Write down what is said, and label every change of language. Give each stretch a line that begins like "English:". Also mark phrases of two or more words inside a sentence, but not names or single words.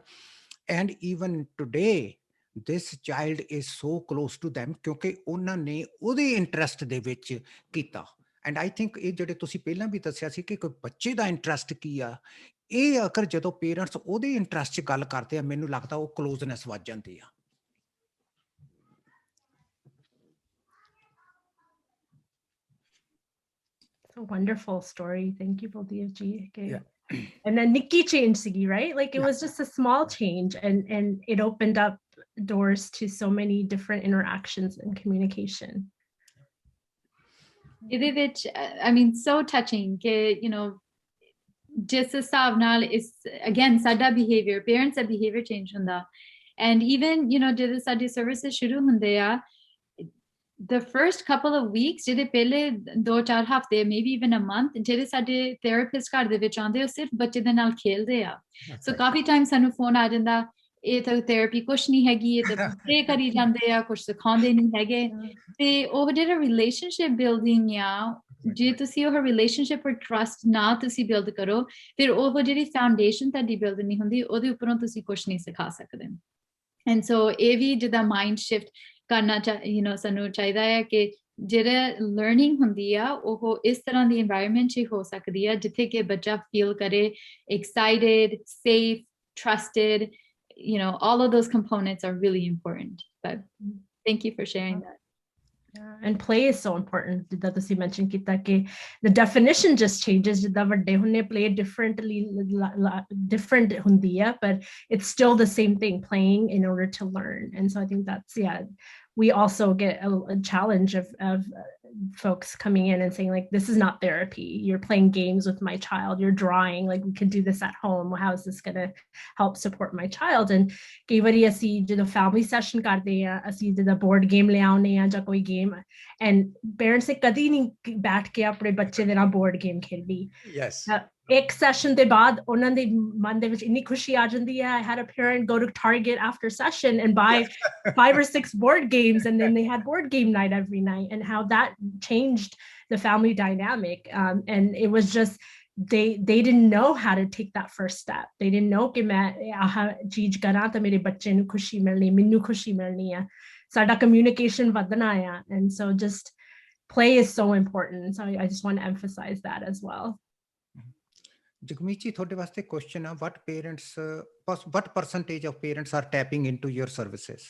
English: And even today this child is so close to them,
Punjabi: ਕਿਉਂਕਿ ਉਹਨਾਂ ਨੇ ਉਹਦੇ ਇੰਟਰਸਟ ਦੇ ਵਿੱਚ ਕੀਤਾ।
English: And I think
Punjabi: ਇਹ ਜਿਹੜੇ ਤੁਸੀਂ ਪਹਿਲਾਂ ਵੀ ਦੱਸਿਆ ਸੀ ਕਿ ਕੋਈ ਬੱਚੇ ਦਾ ਇੰਟਰਸਟ ਕੀ ਆ, ਇਹ ਅਗਰ ਜਦੋਂ ਪੇਰੈਂਟਸ ਉਹਦੇ ਇੰਟਰਸਟ 'ਚ ਗੱਲ ਕਰਦੇ ਆ, ਮੈਨੂੰ ਲੱਗਦਾ ਉਹ ਕਲੋਜ਼ਨੈਸ ਵੱਧ ਜਾਂਦੀ ਆ।
English: A wonderful story. Thank you, Baldev ji. Okay. Yeah. And then Nikki changed Sigi, right? Like it was just a small change, and it opened up doors to so many different interactions and communication. I mean, so touching. You know, just is again sada behavior.
Punjabi: Parents a
English: behavior change
Punjabi: hunda,
English: and even
Punjabi: ਜਿਹੜੇ ਸਾਡੀ services ਸ਼ੁਰੂ ਹੁੰਦੇ ਆ.
English: The first couple of weeks,
Punjabi: ਜਿਹੜੇ ਪਹਿਲੇ 2-4 ਹਫ਼ਤੇ,
English: maybe even a month,
Punjabi: ਜਿਹੜੇ ਸਾਡੇ therapist ਘਰ ਦੇ ਵਿੱਚ ਆਉਂਦੇ, ਉਹ ਸਿਰਫ ਬੱਚੇ ਦੇ ਨਾਲ ਖੇਲਦੇ ਆ। ਸੋ ਕਾਫੀ ਟਾਈਮ ਸਾਨੂੰ ਫੋਨ ਆ ਜਾਂਦਾ, ਇਹ ਤਾਂ ਥੈਰੇਪੀ ਕੁਛ ਨਹੀਂ ਹੈਗੀ, ਇਹ ਤਾਂ ਪਲੇ ਕਰੀ ਜਾਂਦੇ ਆ, ਕੁਛ ਸਿਖਾਉਂਦੇ ਨਹੀਂ ਹੈਗੇ। ਤੇ ਉਹ ਜਿਹੜਾ
English: relationship building
Punjabi: ਆ, ਜੇ ਤੁਸੀਂ ਉਹ ਰਿਲੇਸ਼ਨਸ਼ਿਪ ਔਰ ਟਰਸਟ ਨਾ ਤੁਸੀਂ ਬਿਲਡ ਕਰੋ, ਫਿਰ ਉਹ ਜਿਹੜੀ ਫਾਊਂਡੇਸ਼ਨ ਤੁਹਾਡੀ ਬਿਲਡ ਨਹੀਂ ਹੁੰਦੀ, ਉਹਦੇ ਉੱਪਰੋਂ ਤੁਸੀਂ ਕੁਛ ਨਹੀਂ ਸਿਖਾ ਸਕਦੇ।
English: And so
Punjabi: ਇਹ ਵੀ ਜਿੱਦਾਂ
English: mind shift
Punjabi: ਕਰਨਾ ਸਾਨੂੰ ਚਾਹੀਦਾ ਹੈ ਕਿ ਜਿਹੜਾ ਲਰਨਿੰਗ ਹੁੰਦੀ ਆ ਉਹ ਇਸ ਤਰ੍ਹਾਂ ਦੀ এনवायरमेंट 'ਚ ਹੋ ਸਕਦੀ ਆ ਜਿੱਥੇ ਕਿ ਬੱਚਾ ਫੀਲ ਕਰੇ
English: excited, safe, trusted, all of those components are really important. But thank you for sharing that. Yeah, and play is so important. That ਤੁਸੀਂ mention
Punjabi: ਕੀਤਾ ਕਿ
English: the definition just changes.
Punjabi: ਜਿੱਦਾਂ ਵੱਡੇ ਹੁੰਦੇ play different ਹੁੰਦੀ ਆ,
English: but it's still the same thing, playing in order to learn. And so I think that's, we also get a challenge of folks coming in and saying, like, this is not therapy. You're playing games with my child. You're drawing. Like, we can do this at home. How is this going to help support my child?
Punjabi: And ਕਈ ਵਾਰੀ ਅਸੀਂ ਜਦੋਂ
English: family session
Punjabi: ਕਰਦੇ ਆ, ਅਸੀਂ ਜਦੋਂ
English: board game
Punjabi: ਲੈ ਆਉਂਦੇ ਆ ਜਾਂ ਕੋਈ game, and parents ਨੇ ਕਦੀ ਨਹੀਂ ਬੈਠ ਕੇ ਆਪਣੇ ਬੱਚੇ ਦੇ ਨਾਲ
English: board game
Punjabi: ਖੇਡੀ।
English: Yes.
Punjabi: ਇੱਕ session ਦੇ ਬਾਅਦ ਉਹਨਾਂ ਦੇ ਮਨ ਦੇ ਵਿੱਚ ਇੰਨੀ ਖੁਸ਼ੀ ਆ ਜਾਂਦੀ ਹੈ।
English: I had a parent go to Target after session and buy 5 or 6 board games, and then they had board game night every night, and how that changed the family dynamic. And it was just, they didn't know how to take that first step. They didn't know
Punjabi: ਕਿ ਮੈਂ ਆਹ ਚੀਜ਼ ਕਰਾਂ ਤਾਂ ਮੇਰੇ ਬੱਚੇ ਨੂੰ ਖੁਸ਼ੀ ਮਿਲਣੀ, ਮੈਨੂੰ ਖੁਸ਼ੀ ਮਿਲਣੀ ਆ, ਸਾਡਾ communication ਵਧਣਾ ਆ।
English: And so just play is so important. So I just want to emphasize that as well.
Punjabi: Jagmeet ji, ਤੁਹਾਡੇ ਵਾਸਤੇ question ਆ,
English: what percentage of parents are tapping into your services?